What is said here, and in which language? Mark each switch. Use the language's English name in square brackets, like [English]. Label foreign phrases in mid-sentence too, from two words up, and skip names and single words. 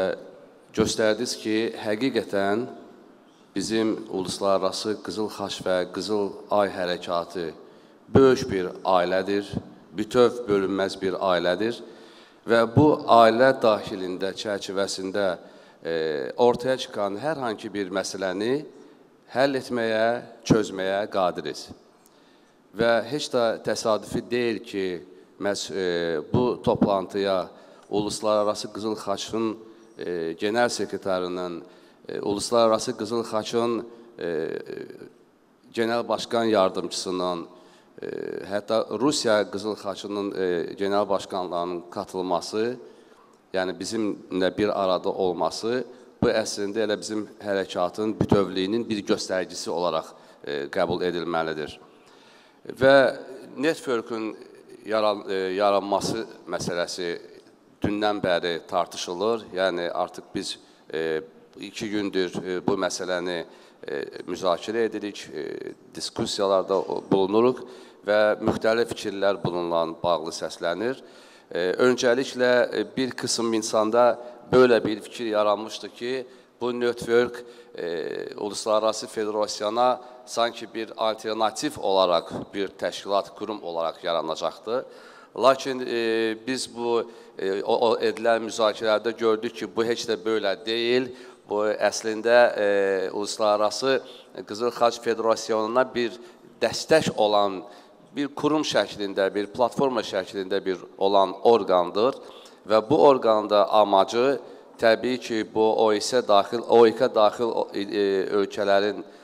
[Azerbaijani] göstərdiniz ki, həqiqətən bizim uluslararası Qızıl Xaç və Qızıl Ay hərəkatı böyük bir ailədir, bütöv bölünməz bir ailədir və bu ailə daxilində, çərçivəsində ortaya çıxan hər hansı bir məsələni həll etməyə, çözməyə qadiriz. Və heç də təsadüfi deyil ki, bu toplantıya Uluslararası Qızıl Xaçın [Turkish] genel sekreterinin, [Azerbaijani] Uluslararası Qızıl Xaçın [Turkish] genel başkan yardımcısının, [Azerbaijani] hətta Rusiya Qızıl Xaçının [Turkish] genel başkanlarının katılması, [Azerbaijani] yəni bizimlə bir arada olması, bu əslində elə bizim hərəkatın bütövlüyünün bir göstəricisi olaraq qəbul edilməlidir. Və network'ün yaranması məsələsi dündən bəri tartışılır. Yəni artıq biz 2 gündür bu məsələni müzakirə edirik, diskussiyalarda bulunuruq və müxtəlif fikirlər bununla bağlı səslənir. Öncəliklə bir qism insanda böyle bir fikir yaranmıştı ki, bu network uluslararası federasyona sanki bir [Turkish] alternatif olarak [Azerbaijani] bir təşkilat, kurum olarak yaranacaqdır. Lakin biz bu edilən müzakirələrdə gördük ki, bu heç də belə deyil. Bu əslində uluslararası Qızıl Xaç Federasyonuna bir dəstək olan bir kurum şəklində, bir platforma şəklində bir olan orqandır və bu orqanda amacı təbii ki, bu OIC daxil ölkələrin